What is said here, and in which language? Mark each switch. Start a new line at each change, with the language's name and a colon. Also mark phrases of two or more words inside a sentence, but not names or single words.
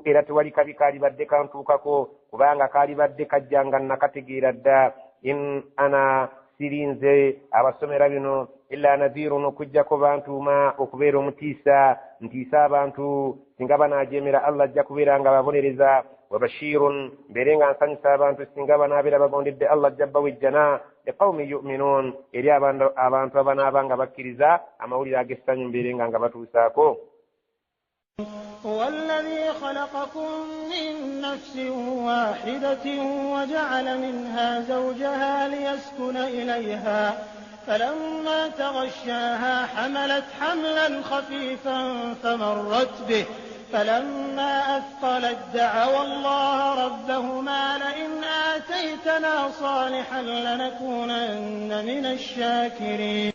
Ganda: era tewali kabi kaali badde kantuukako kubanga kaali badde kajjanga nakategeera dda
Arabic: إن أنا
Ganda: sirinze abasomera bino
Arabic: إلا نذير
Ganda: okujjako bantuuma okubeera omutiisa ntiisa abantu singa banaajemera Allah ajja kubeera nga babonereza wabashirun mbeere nga nsanyusa abantu singa banaabeera bagondedde Allah ajja bawejjana
Arabic: لقوم يؤمنون
Ganda: eri abantu abanaaba nga bakkiriza amawulire ag'essanyu mbeere nga batuusaako.
Arabic: هو الذي خلقكم من نفس واحدة وجعل منها زوجها ليسكن إليها فلما تغشاها حملت حملا خفيفا فمرت به فلما أثقلت دعوا الله ربهما لئن آتيتنا صالحا لنكونن من الشاكرين.